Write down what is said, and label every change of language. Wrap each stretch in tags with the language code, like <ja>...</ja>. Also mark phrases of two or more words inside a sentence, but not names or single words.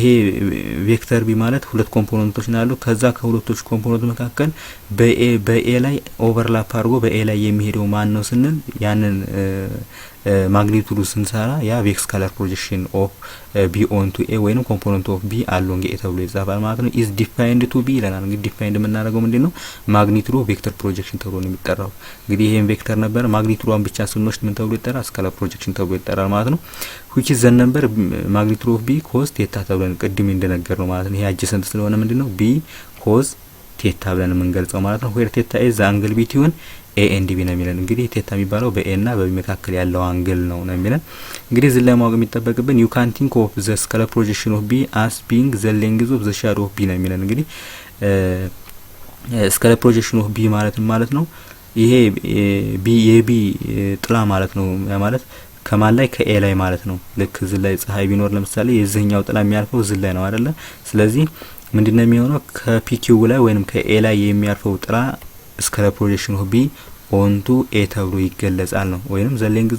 <am>ቬክተር ቢ ማለት ሁለት ኮምፖነንቶች ናሉ። ከዛ ከሁለቶች ኮምፖነንት መካከል በኤ ላይ ኦቨርላፕ አድርጎ በኤ ላይ የሚሄደው ማን ነው ስንል ያንን ማግኒቱዱ ስንሰራ ያ ቬክስ</am> <en>scalar projection of b onto a</en> <am>ወይንም</am> <en>component of b along a</en> <am>ተብሎ ይጻፋል ማለት ነው።</am> <en>is defined to</en> <am>ቢ ይለናል። እንግዲህ ዲፋይንድ የምናደርገው ምንድነው ማግኒቱዱ</am> <en>vector projection</en> <am>ተብሎ ነው የሚጠራው። እንግዲህ ይሄን ቬክተር ነበር ማግኒቱዷን ብቻ ስንወስድ ምን ተብሎ ይጠራል</am> <en>scalar projection</en> <am>ተብሎ ይጠራል ማለት ነው።</am> <en>which is the number magnitude of b cos theta</en> <am>ተብለን ቅድም እንደነገር ነው ማለት ነው። ይሄ አጀሰንት ስለሆነ ምንድነው</am> <en>b cos theta</en> <am>ብለን የምንገልጸው ማለት ነው።</am> <en>where theta is the angle between a and b</en> <am>ነው የሚለን። እንግዲህ theta የሚባለው በa እና በb መካከል ያለው አንግል ነው የሚለን። እንግዲህ እዚህ ላይ ማወቅ የሚጠበቅብን</am> <en>you can think of the scalar projection of b</en> <am>as being the length of the shadow of b ነው የሚለን። እንግዲህ</am> <en>scalar projection of b</en> <am>ማለት ነው ይሄ የb ጥላ ማለት ነው ማለት ከማን ላይ ከኤ ላይ ማለት ነው። ልክ እዚህ ላይ ፀሐይ ቢኖር ለምሳሌ የዚህኛው ጥላ የሚያርፈው እዚህ ላይ ነው አይደለ? ስለዚህ ምንድነው የሚሆነው ከፒኪው ላይ ወይንም ከኤ ላይ የሚያርፈው ጥላ</am> <en>scalar projection of b onto a</en> <am>ተብሎ ይገለጻል ነው ወይንም</am> <en>the length</en>